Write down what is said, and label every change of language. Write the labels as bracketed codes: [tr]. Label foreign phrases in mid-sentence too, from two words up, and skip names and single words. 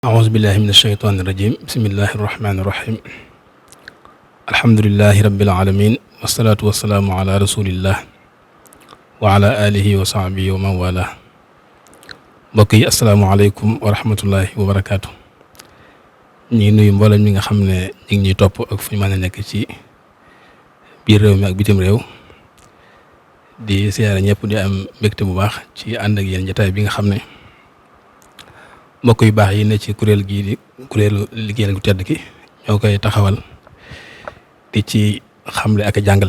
[ar] أعوذ بالله من الشيطان الرجيم بسم الله الرحمن الرحيم الحمد لله رب العالمين والصلاة والسلام على رسول الله وعلى آله وصحبه ومن والاه. [wo] mbokk yi [ar] السلام عليكم ورحمة الله وبركاته. [wo] ñu ngi nuyu mboolem ñi nga xam ne ñu ngi ñuy topp ak fu ñu mën a nekk ci biir réew mi ak bitim réew di siyaare ñëpp di am mbégte bu baax ci ànd ak yéen jotaay bi nga xam ne mbokk yu baax yi ne ci kuréel gii di kuréelu liggéeyal gu tedd ki ñoo koy taxawal di ci xamle ak jàngale.